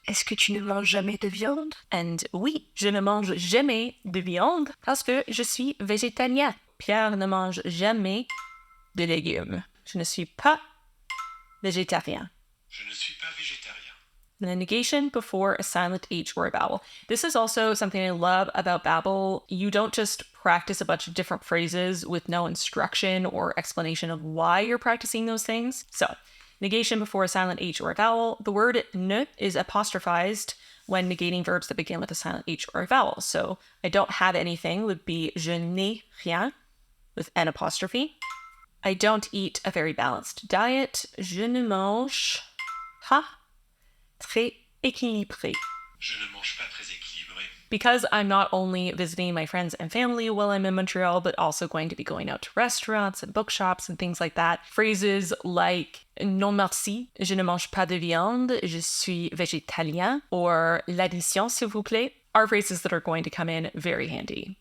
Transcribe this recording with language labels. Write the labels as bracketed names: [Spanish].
[French] Est-ce que tu ne manges jamais de viande? And oui, je ne mange jamais de viande parce que je suis végétalien. Pierre ne mange jamais de légumes. Je ne suis pas végétarien. Je ne suis pas végétarien. [English] The negation before a silent H or a vowel. This is also something I love about Babbel. You don't just practice a bunch of different phrases with no instruction or explanation of why you're practicing those things. So, negation before a silent H or a vowel. The word ne is apostrophized when negating verbs that begin with a silent H or a vowel. So I don't have anything would be [French] je n'ai rien [English] with an apostrophe. I don't eat a very balanced diet. [French] Je ne mange pas très équilibré. Je ne mange pas très équilibré. [English] because I'm not only visiting my friends and family while I'm in Montreal, but also going to be going out to restaurants and bookshops and things like that. Phrases like [French] non merci, je ne mange pas de viande, je suis végétalien, [English] or [French] l'addition s'il vous plaît, [English] are phrases that are going to come in very handy.